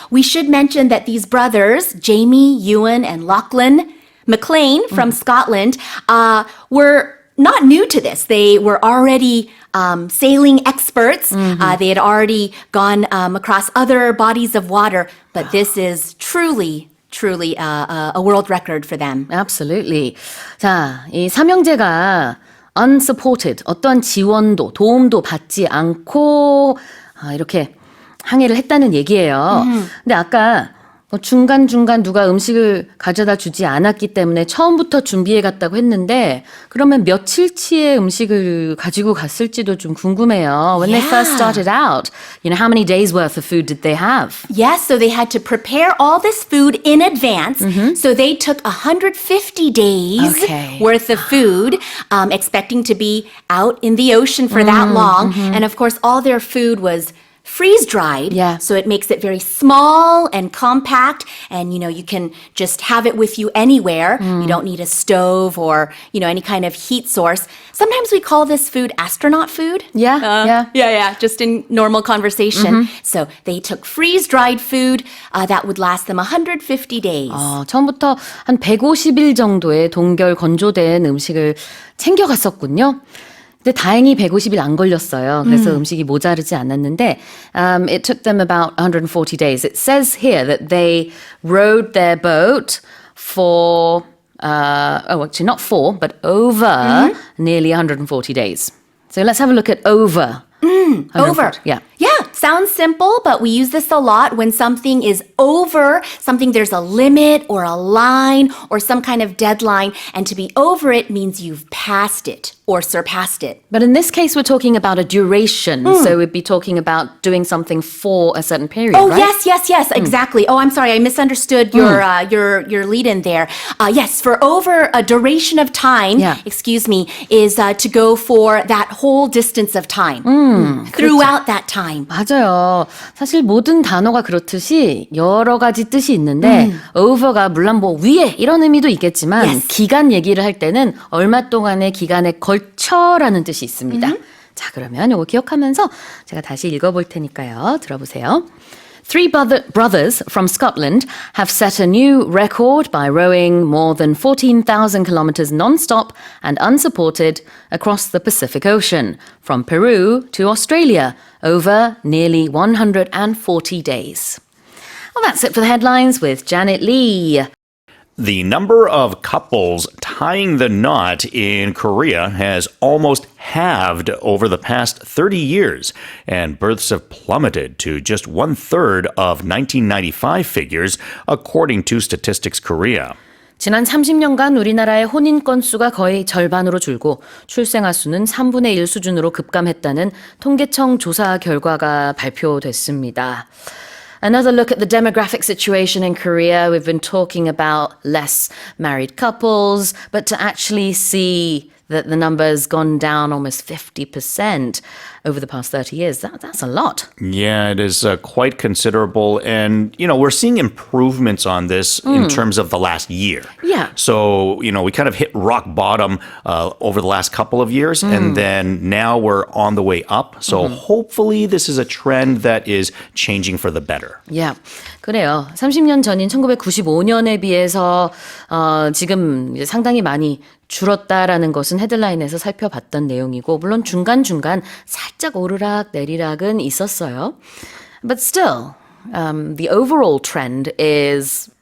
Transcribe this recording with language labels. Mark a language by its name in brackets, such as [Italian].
[English] We should mention that these brothers, Jamie, Ewan, and Lachlan McLean from Scotland, were not new to this. They were already sailing experts. They had already gone across other bodies of water, but this is truly a world record for them. Absolutely. [Korean] 자, 이 삼형제가 unsupported, 어떠한 지원도, 도움도 받지 않고 이렇게 항해를 했다는 얘기예요. 근데 아까 중간중간 누가 음식을 가져다 주지 않았기 때문에 처음부터 준비해 갔다고 했는데 그러면 며칠치의 음식을 가지고 갔을지도 좀 궁금해요. [English] When they first started out, how many days worth of food did they have? Yes, so they had to prepare all this food in advance. So they took 150 days Okay. worth of food, expecting to be out in the ocean for that long. And of course, all their food was freeze-dried, Yeah. so it makes it very small and compact, and you can just have it with you anywhere. You don't need a stove or any kind of heat source. Sometimes we call this food astronaut food. Yeah. Yeah, just in normal conversation. So they took freeze-dried food that would last them 150 days. [Korean] 처음부터 한 150일 정도의 동결 건조된 음식을 챙겨갔었군요. 근데 다행히 150일 안 걸렸어요. 그래서 음식이 모자르지 않았는데 [English] it took them about 140 days. It says here that they rowed their boat for actually not for, but over nearly 140 days. So let's have a look at over. Over. Yeah. Yeah, sounds simple, but we use this a lot when something is over, something there's a limit or a line or some kind of deadline, and to be over it means you've passed it or surpassed it. But in this case, we're talking about a duration. So we'd be talking about doing something for a certain period, Oh, right? yes, exactly. Oh, I'm sorry, I misunderstood your lead in there. Yes, for over a duration of time, Yeah. is to go for that whole distance of time. Throughout that time. [Korean] 맞아요. 사실 모든 단어가 그렇듯이 여러 가지 뜻이 있는데 over가 물론 뭐 위에 이런 의미도 있겠지만 [English] Yes. [Korean] 기간 얘기를 할 때는 얼마 동안의 기간에 걸쳐라는 뜻이 있습니다. 자, 그러면 이거 기억하면서 제가 다시 읽어볼 테니까요. 들어보세요. [English] Three brothers from Scotland have set a new record by rowing more than 14,000 kilometers non-stop and unsupported across the Pacific Ocean, from Peru to Australia, over nearly 140 days. Well, that's it for the headlines with Janet Lee. The number of couples tying the knot in Korea has almost halved over the past 30 years, and births have plummeted to just 1/3 of 1995 figures, according to Statistics Korea. [Korean] 지난 30년간 우리나라의 혼인 건수가 거의 절반으로 줄고 출생아 수는 3분의 1 수준으로 급감했다는 통계청 조사 결과가 발표됐습니다. [English] Another look at the demographic situation in Korea. We've been talking about less married couples, but to actually see that the number has gone down almost 50% over the past 30 years, that's a lot. Yeah, it is quite considerable. And, we're seeing improvements on this in terms of the last year. Yeah. So, we kind of hit rock bottom over the last couple of years, and then now we're on the way up. So hopefully this is a trend that is changing for the better. Yeah. [Korean] 그래요. 30년 전인 1995년에 비해서 지금 이제 상당히 많이 줄었다라는 것은 헤드라인에서 살펴봤던 내용이고 물론 중간중간 살짝 오르락 내리락은 있었어요. [English] But still, the overall trend is